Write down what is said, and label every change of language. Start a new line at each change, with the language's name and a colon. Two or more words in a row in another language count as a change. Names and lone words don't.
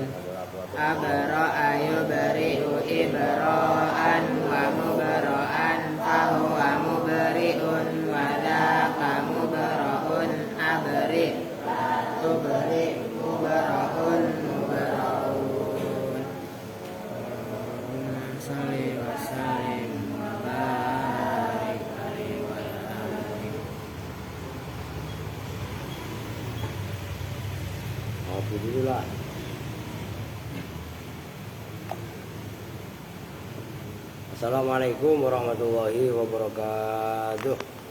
Arabic: أبرأ يبرئ إبراء ومبرأ فهو مبرئ وذاك مبرأ أبرئ تبرئ مبرأ مبرأ. صل وسلم وبارك عليه وعلى آله. Alhamdulillah. السلام عليكم ورحمة الله وبركاته.